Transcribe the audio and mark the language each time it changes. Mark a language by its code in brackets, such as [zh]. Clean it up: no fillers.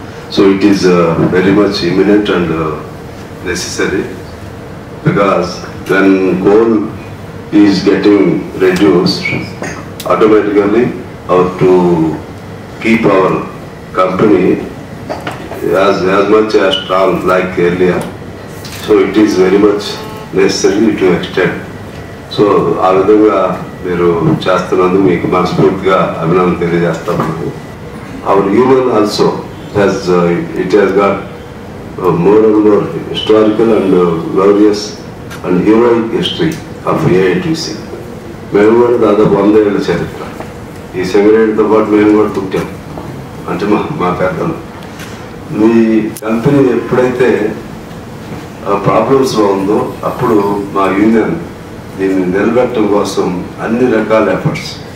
[en] So it is very much imminent and necessary, because when coal is getting reduced, automatically to keep our company as much as strong like earlier. So it is very much necessary to extend. [te] So ఆ విధంగా మీరు చేస్తున్నందుకు మీకు మనస్ఫూర్తిగా అభినందన తెలియజేస్తాము. [en] Our union also it has got more and more historical and glorious and heroic history of AITC. [te] మేము కూడా దాదాపు 100 ఏళ్ళ చరిత్ర. ఈ సింగరేణితో పాటు మేము కూడా పుట్టాం, అంటే మా పెద్దలు. మీ కంపెనీ ఎప్పుడైతే ప్రాబ్లమ్స్లో ఉందో అప్పుడు మా యూనియన్ దీన్ని నిలబెట్టడం కోసం అన్ని రకాల ఎఫర్ట్స్.